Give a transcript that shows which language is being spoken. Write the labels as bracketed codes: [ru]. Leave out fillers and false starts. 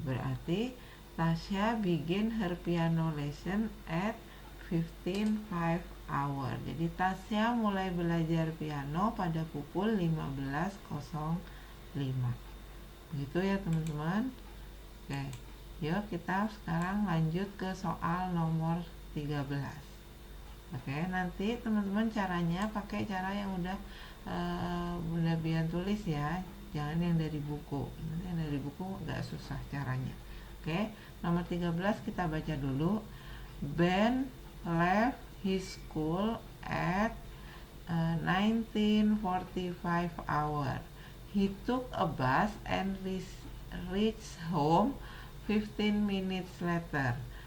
[en] Berarti Tasya begin her piano lesson at 15:05 hour. [id] Jadi Tasya mulai belajar piano pada pukul 15:05. Begitu ya teman-teman. Oke. Yuk kita sekarang lanjut ke soal nomor 13. Oke, nanti teman-teman caranya pakai cara yang udah Bunda Bian tulis ya, jangan yang dari buku. Yang dari buku agak susah caranya. Oke, nomor 13 kita baca dulu. [en] Ben left his school at 19:45 hour. He took a bus and reached home 15 minutes later.